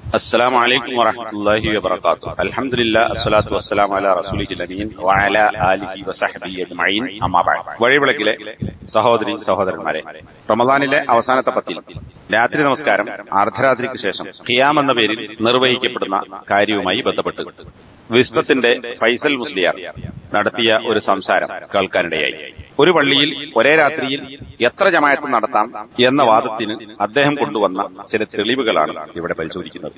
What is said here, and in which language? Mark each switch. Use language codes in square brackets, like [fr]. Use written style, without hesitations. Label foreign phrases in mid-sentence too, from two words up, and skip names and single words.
[ar] السلام عليكم ورحمة الله وبركاته. الحمد لله الصلاة والسلام على رسوله الأمين وعلى آله وصحبه أجمعين. أما بعد. [ml] വഴിവിളക്കിലെ സഹോദരന്മാരെ, റമദാനിലെ അവസാനത്തെ പത്തിൽ രാത്രി നമസ്കാരം അർദ്ധരാത്രിക്ക് ശേഷം ഖിയാം എന്ന പേരിൽ നിർവഹിക്കപ്പെടുന്ന കാര്യവുമായി ബന്ധപ്പെട്ട് വിസ്തത്തിന്റെ ഫൈസൽ മുസ്ലിയാർ നടത്തിയ ഒരു സംസാരം കേൾക്കാനിടയായി. ഒരു പള്ളിയിൽ ഒരേ രാത്രിയിൽ എത്ര ജമാഅത്ത് നടത്താം എന്ന വാദത്തിന് അദ്ദേഹം കൊണ്ടുവന്ന ചില തെളിവുകളാണ് ഇവിടെ പരിശോധിക്കുന്നത്.